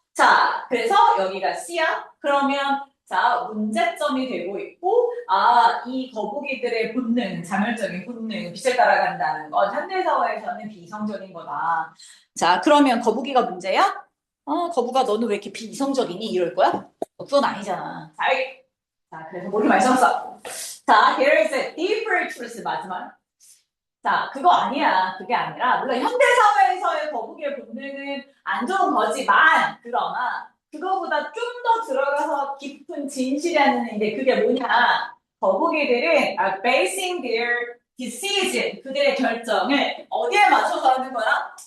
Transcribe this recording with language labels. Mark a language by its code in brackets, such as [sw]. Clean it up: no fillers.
[ko] 자, 그래서 여기가 C야. 그러면 자, 문제점이 되고 있고, 이 거북이들의 본능, 자멸적인 본능, 빛을 따라간다는 건 현대사회에서는 비이성적인 거다. 자, 그러면 거북이가 문제야? 거북아, 너는 왜 이렇게 비이성적이니? 이럴 거야? 그건 아니잖아. 자, 그래서 뭐를 말씀했어? [en] 자, there is a deeper truth, [ko] 마지막. 자, 그거 아니야. 그게 아니라, 물론 현대사회에서의 거북이의 본능은 안 좋은 거지만, 그러나, 그거보다 좀 더 들어가서 깊은 진실이라는 그게 뭐냐. 거북이들은 [en] basing their decision, [ko] 그들의 결정을 어디에 맞춰서 하는 거야?